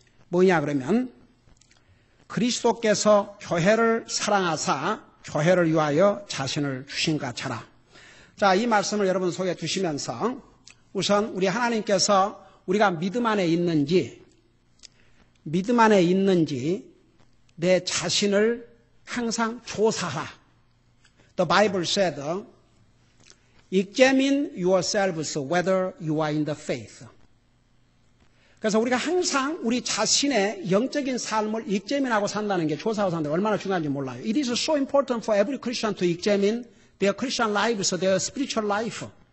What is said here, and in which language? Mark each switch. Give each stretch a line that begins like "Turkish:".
Korean: 뭐냐 그러면 그리스도께서 교회를 사랑하사 교회를 위하여 자신을 주신 것 같이 하라. 자, 이 말씀을 여러분 속에 두시면서 우선 우리 하나님께서 우리가 믿음 안에 있는지 내 자신을 항상 조사하라.
English: The Bible said, examine yourselves whether you are in the faith.
Korean: 그래서 우리가 항상 우리 자신의 영적인 삶을 examine하고 산다는 게 조사하고 산다는 게 얼마나 중요한지 몰라요.
English: It is so important for every Christian to examine their Christian lives, their spiritual life.